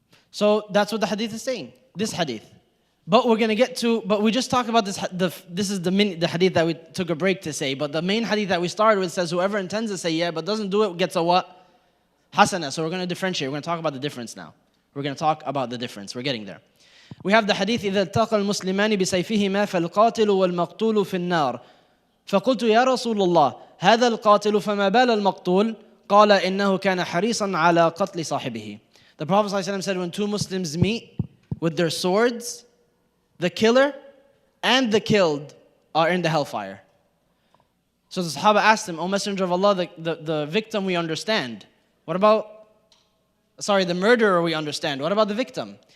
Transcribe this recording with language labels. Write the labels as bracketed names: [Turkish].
[English] So that's what the hadith is saying, this hadith. But we're going to get to, but we just talked about this, this is the hadith that we took a break to say, but the main hadith that we started with says whoever intends to say yeah, but doesn't do it gets a what? Hasana. So we're going to differentiate, we're going to talk about the difference now. We're going to talk about the difference, we're getting there. We have the hadith, [Arabic] إِذَا الْتَقَى الْمُسْلِمَانِ بِسَيْفِهِمَا فَالْقَاتِلُ وَالْمَقْتُولُ فِي النَّارِ فَقُلْتُ يَا رَسُولُ اللَّهِ هَذَا الْقَاتِلُ فَمَا بَالَ الْمَقْتُولُ قَالَ إِنَّهُ كَانَ حَرِيصًا عَلَى قَتْلِ صَاحِبِهِ. [English] The Prophet ﷺ said when two Muslims meet with their swords, the killer and the killed are in the hellfire. So the Sahaba asked him, O Messenger of Allah, the victim we understand. What about, the murderer we understand. What about the victim?